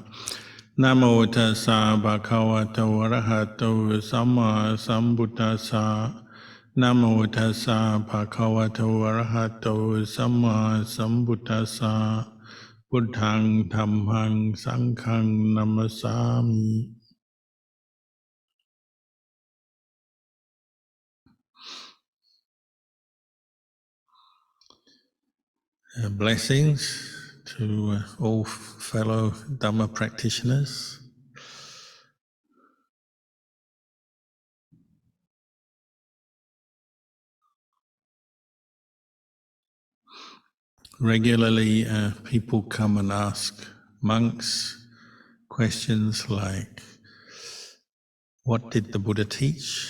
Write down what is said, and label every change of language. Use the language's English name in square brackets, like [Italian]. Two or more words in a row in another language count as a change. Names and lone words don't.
[Pali] Namo tassa bhagavato arahato samma sambuddhassa. Namo tassa bhagavato arahato samma sambuddhassa. Buddhang dhammang sanghang namasami. [English] Blessings to all fellow Dhamma practitioners. Regularly people come and ask monks questions like, what did the Buddha teach?